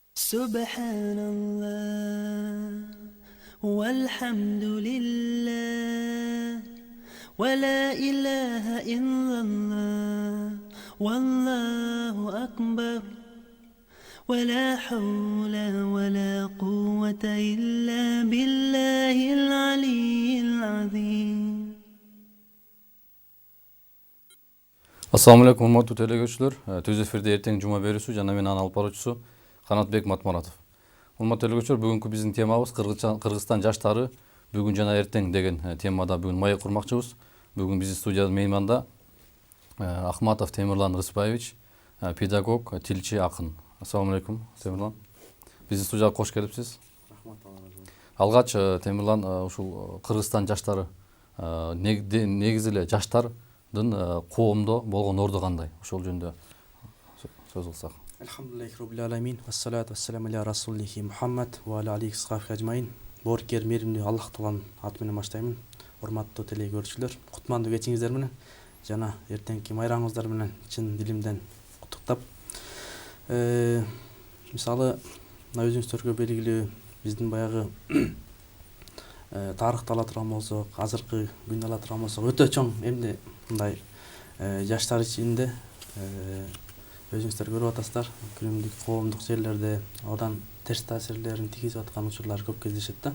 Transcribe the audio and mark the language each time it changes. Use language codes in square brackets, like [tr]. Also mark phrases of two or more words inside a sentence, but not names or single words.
[ar] سبحان الله والحمد لله ولا إله إلا الله والله أكبر ولا حول ولا قوة إلا بالله العلي العظيم. السلام عليكم [ky] урматтуу телекөрүүчүлөр. Түз эфирде эртең жума берүүсү жана мен анын алып баруучусу Канатбек Матмаратов. Урматтуу телекөрүүчүлөр, бүгүнкү биздин темабыз Кыргызстан жаштары бүгүн жана эртең деген темада бүгүн маек курмакчыбыз. Бүгүн биздин студияда мейманда Ахматов Темирлан Рыспаевич, педагог, тилчи, акын. [ar] السلام عليكم, [ky] Темирлан. Биздин студияга кош келипсиз. Рахмат. Алгач Темирлан ушул Кыргызстан жаштары негизи эле жаштардын коомдо болгон орду кандай? Ошол жөнүндө сөз кылсак. [ar] الحمد لله رب العالمين، والصلاة والسلام على رسوله محمد وعلى عليه صحابه أجمعين. [ky] Боорукер мээримдүү Аллах Тааланын аты менен баштаймын. Урматтуу телекөрүүчүлөр, кутмандуу кечиңиздер менен жана эртеңки майрамыңыздар менен чын дилимден куттуктап, мисалы мына өзүңүздөргө белгилүү биздин баягы тарыхты ала турган болсок, азыркы күндү ала турган болсок, өтө чоң эмне мындай жаштар ичинде өзүңүздөр көрүп атасыздар, күнүмдүк коомдук жерлерде одан терс таасирлерин тийгизип аткан учурлар көп кездешет да.